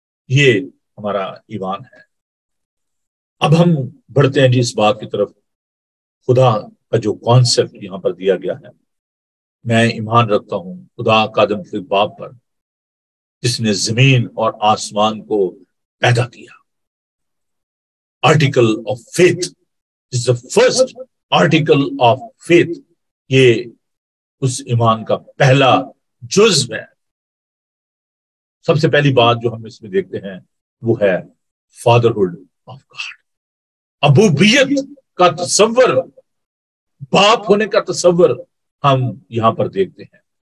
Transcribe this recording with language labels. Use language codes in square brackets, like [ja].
[ur] یہ ہمارا ایمان ہے. اب ہم بڑھتے ہیں جی اس بات کی طرف، خدا کا جو کانسیپٹ یہاں پر دیا گیا ہے. میں ایمان رکھتا ہوں خدا قادم کے باپ پر، جس نے زمین اور آسمان کو پیدا کیا. [en] Article of faith is the first article of faith. [ur] یہ اس ایمان کا پہلا جزو ہے. سب سے پہلی بات جو ہم اس میں دیکھتے ہیں وہ ہے فادرہڈ آف گاڈ. ابوبیت کا تصور، باپ ہونے کا تصور ہم یہاں پر دیکھتے ہیں.